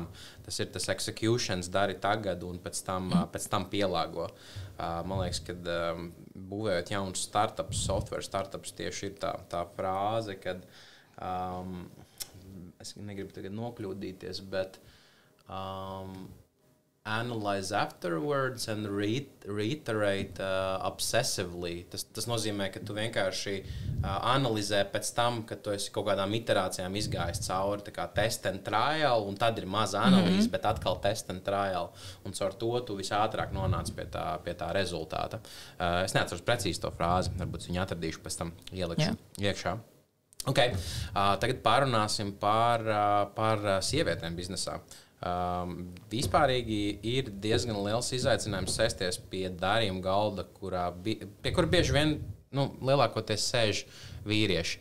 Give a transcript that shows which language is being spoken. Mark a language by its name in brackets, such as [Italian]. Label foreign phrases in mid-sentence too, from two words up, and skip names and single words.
[Latvian] Tas ir tas executions, dari tagad un pēc tam pielāgo. Man liekas, kad būvējot jaunus [English] startups, software startups, [Latvian] tieši ir tā frāze, kad es negribu tagad nokļūdīties, bet [English] analyze afterwards and reiterate obsessively. [Latvian] Tas nozīmē, ka tu vienkārši analizē pēc tam, kad tu esi kaut kādām iterācijām izgājis cauri, tā kā [English] test and trial, [Latvian] un tad ir maza analīze, bet atkal [English] test and trial. [Latvian] Un caur to tu visātrāk nonāc pie tā rezultāta. Es neatceros precīzi to frāzi, varbūt viņu atradīšu, pēc tam ielikšu iekšā. Okay. Tagad pārunāsim par sievietēm biznesā. Vispārīgi ir diezgan liels izaicinājums sēsties pie darījuma galda, pie kura bieži vien lielākoties sēž vīrieši.